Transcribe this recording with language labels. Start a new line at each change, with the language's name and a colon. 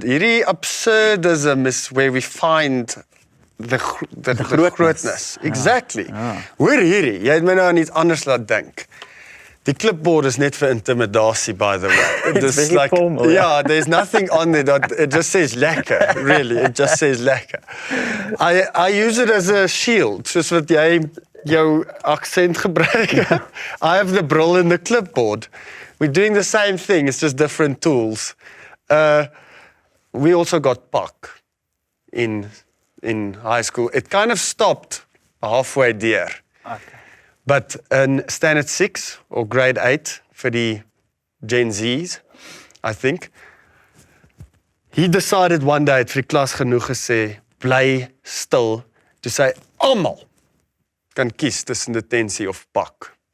English: Hierdie absurdism is where we find the grootness. Exactly.
Afrikaans: Hoor hierdie, jy het my nou aan iets anders laat dink. Die clipboard is net vir intimidasie,
English: by the way. It's Just very formal, yeah, there's nothing on there that it just says lekker, really. It just says lekker. I use it as a shield,
Afrikaans: soos wat jy jou accent gebruik.
English: I have the brill in the clipboard. We're doing the same thing, it's just different tools. We also got pak in high school. It kind of stopped halfway there. Okay. But in standard 6 or grade 8 for the Gen Z's, I think, he decided one day
Afrikaans: het vir die klas genoeg gesê, bly stil,
English: to say,
Afrikaans: almal kan kies tussen detensie of pak.